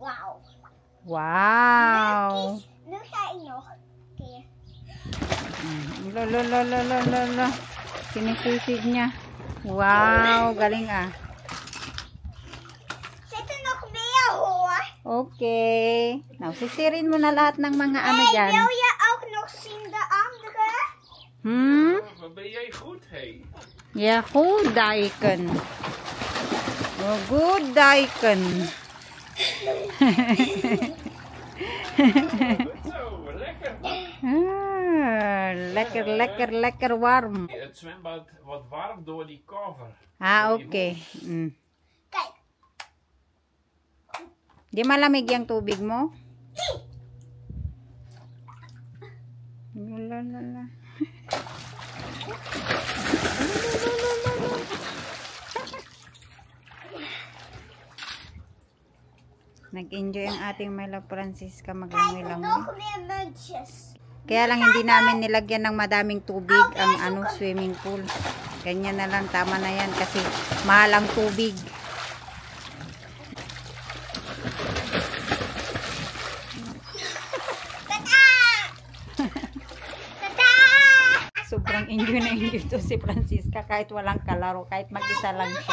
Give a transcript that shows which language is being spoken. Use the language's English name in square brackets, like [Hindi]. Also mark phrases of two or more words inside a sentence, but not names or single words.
[Filipino] Wow. Lolo. Sinisisig niya. Wow, galing ah. [English] Okay. [Filipino] Now, sisirin mo na lahat ng mga dyan. [Dutch] Wil je ook nog zien de andere? Wat ben jij goed, hey? Ja, goed, Daiken. [English] Oh, good, [Dutch] Daiken. Zo, lekker. Lekker warm. Het zwembad wat warm door die cover. [English] Okay. [Dutch] Kijk. [Filipino] Di malamig yung tubig mo? Lala. Nag-enjoy ang ating Mela Francisca maglangoy-langoy. [Dutch] Nog meer muntjes. [Filipino] Kaya lang hindi namin nilagyan ng madaming tubig ang swimming pool. Ganyan na lang, tama na yan kasi mahal ang tubig. Sobrang enjoy to si Francisca kahit walang kalaro, kahit mag-isa lang siya.